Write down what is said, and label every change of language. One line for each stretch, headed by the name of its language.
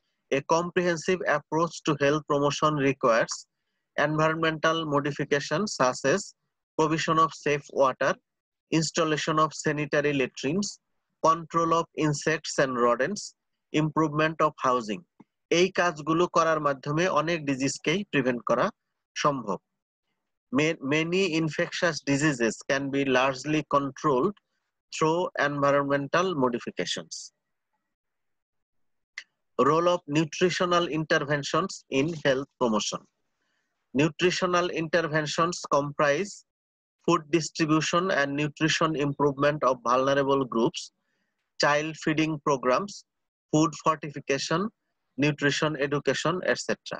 English: A comprehensive approach to health promotion requires environmental modifications such as provision of safe water, installation of sanitary latrines, control of insects and rodents, improvement of housing.
Bangla: এই কাজগুলো করার মাধ্যমে অনেক ডিজিজকেই prevent করা সম্ভব।
English: Many infectious diseases can be largely controlled through environmental modifications. Role of nutritional interventions in health promotion. Nutritional interventions comprise food distribution and nutrition improvement of vulnerable groups, child feeding programs, food fortification, nutrition education, etc.